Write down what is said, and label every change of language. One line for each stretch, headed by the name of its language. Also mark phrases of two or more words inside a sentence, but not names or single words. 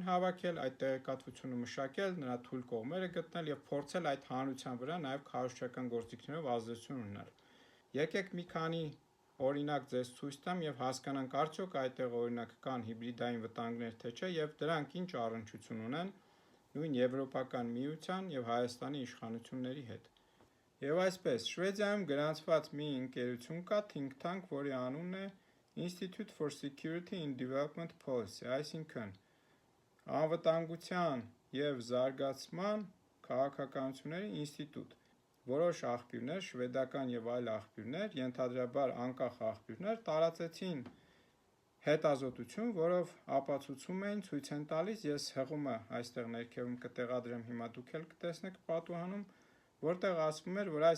Armenian: հավաքել, այդ տեղեկատվությունը մշակել, նրա թույլ կողմերը գտնել և փորձել այդ հանրության վրա նաև քարոզչական գործիքներով ազդեցություն ունենալ։ Եկեք մի քանի օրինակ ձեզ ցույց տամ և հասկանանք արդյոք այդտեղ օրինակ կան հիբրիդային վտանգներ թե չէ և դրանք ինչ առնչություն ունեն նույն Եվրոպական միության և Հայաստանի իշխանությունների հետ։ Եվ այսպես, Շվեդիայում գրանցված մի ընկերություն կա,
English: think tank,
Armenian: որի անունն է Institute for Security in Development Policy, այսինքն անվտանգության և զարգացման քաղաքականությունների ինստիտուտ։ Որոշ աղբյուրներ, շվեդական և այլ աղբյուրներ, ենթադրաբար անկախ աղբյուրներ, տարածեցին հետազոտություն, որով ապացուցում էին, ցույց են տալիս, ես հղումը այստեղ ներքևում կտեղադրեմ, հիմա դուք էլ կտեսնեք պատուհանում, որտեղ ասվում էր, որ այս